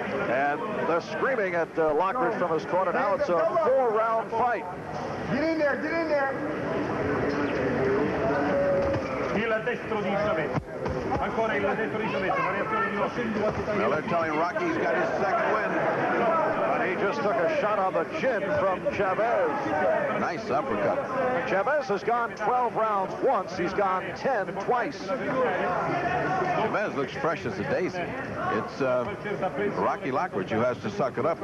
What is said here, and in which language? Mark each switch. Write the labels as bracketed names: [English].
[English] And they're screaming at Lockridge from his corner. Now it's a 4-round fight. Get in there, get in there. [Italian] Il destro di Chavez. Ancora il destro di Chavez. Variazione di [English] Now they're telling Rocky's got his second win. He just took a shot on the chin from Chavez. Nice uppercut. Chavez has gone 12 rounds once. He's gone 10 twice. Chavez looks fresh as a daisy. It's Rocky Lockridge who has to suck it up.